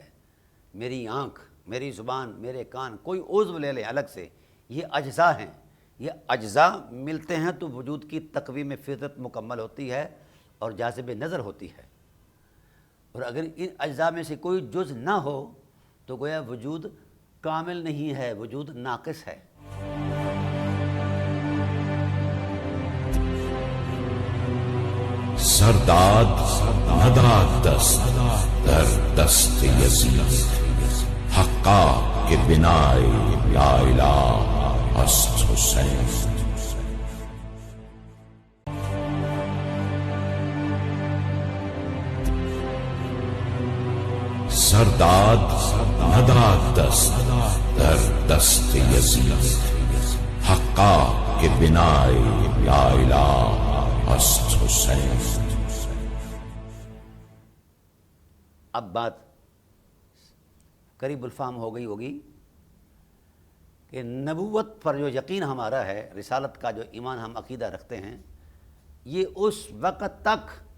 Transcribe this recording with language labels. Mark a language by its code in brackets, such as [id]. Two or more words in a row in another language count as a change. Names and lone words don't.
[ur] میری آنکھ، میری زبان، میرے کان، کوئی عضو لے لیں الگ سے، یہ اجزاء ہیں۔ یہ اجزاء ملتے ہیں تو وجود کی تقویم فطرت مکمل ہوتی ہے اور جاذب نظر ہوتی ہے، اور اگر ان اجزاء میں سے کوئی جز نہ ہو تو گویا وجود کامل نہیں ہے، وجود ناقص ہے۔ [fa] سرداد نداد دست در دست یزید، حقا کے بنائے یا الہ است حسین۔ سرداد نداد دست در دست یزید، حقا کے بنائے یا الہ است حسین۔ [ur] اب بات قریب الفہم ہو گئی ہوگی کہ نبوت پر جو یقین ہمارا ہے، رسالت کا جو ایمان ہم عقیدہ رکھتے ہیں، یہ اس وقت تک